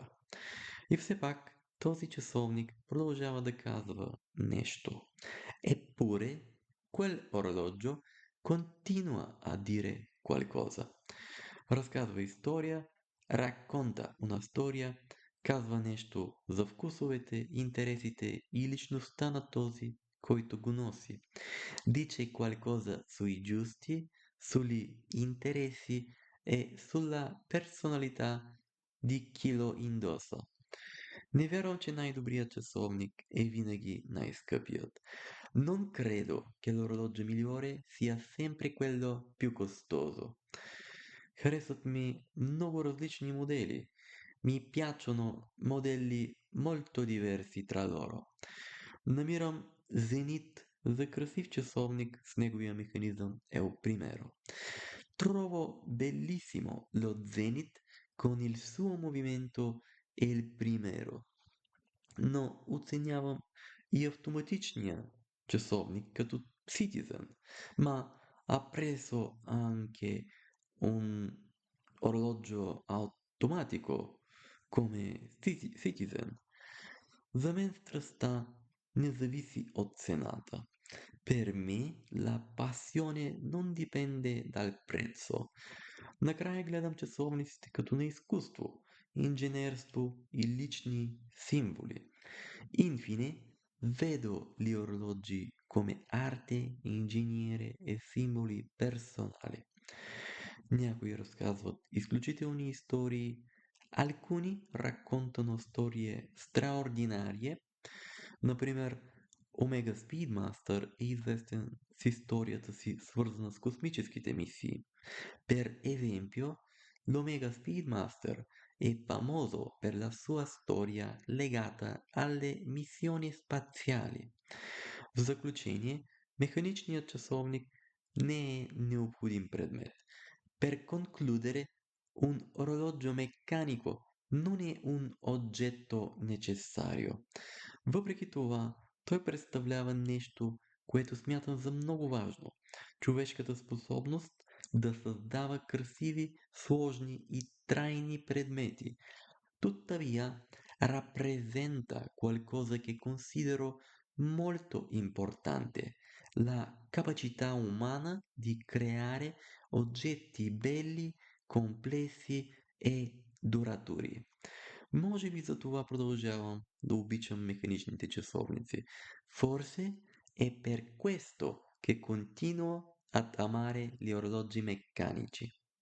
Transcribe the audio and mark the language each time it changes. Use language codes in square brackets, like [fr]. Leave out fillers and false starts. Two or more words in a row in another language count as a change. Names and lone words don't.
[bg] И все пак този часовник продължава да казва нещо. [it] Eppure quel orologio continua a dire qualcosa. [bg] Разказва история, [it] racconta una storia, [bg] казва нещо за вкусовете, интересите и личността на този, който го носи. [it] Dice qualcosa sui giusti, sugli interessi e sulla personalità di chi lo indossa. [bg] Не вярвам, че най-добрият часовник е винаги най-скъпият. [it] Non credo che l'orologio migliore sia sempre quello più costoso. [bg] Харесват ми много различни модели. [it] Mi piacciono modelli molto diversi tra loro. [bg] Намирам Зенит за красив часовник с неговия механизъм El Primero. [it] Trovo bellissimo lo Zenith con il suo movimento El Primero. [bg] Но оценявам и автоматичния часовник като Citizen, [it] ma appreso anche un orologio automatico come Citizen. [bg] За мен страстта не зависи от цената. [it] Per me la passione non dipende dal prezzo. [bg] Накрая гледам часовниците като на изкуство, инженерство и лични символи. [it] Infine, vedo gli orologi come arte, ingegnere e simboli personali. [bg] Някои разказват изключителни истории, [it] alcuni raccontano storie straordinarie. [bg] Например, Омега Speedmaster е известен с историята си, свързана с космическите мисии. [it] Per esempio, l'Omega Speedmaster è famoso per la sua storia legata alle missioni spaziali. [bg] В заключение, механичният часовник не е необходим предмет. [it] Per concludere, un orologio meccanico non è un oggetto necessario. [bg] Въпреки това, той представлява нещо, което смятам за много важно. Човешката способност да създава красиви, сложни и трайни предмети. [it] Tuttavia, rappresenta qualcosa che considero molto importante, la capacità umana di creare oggetti belli, complessi e duraturi. [bg] Може би за това продължавам да обичам механичните часовници. [it] Forse è per questo che continuo ad amare gli orologi meccanici.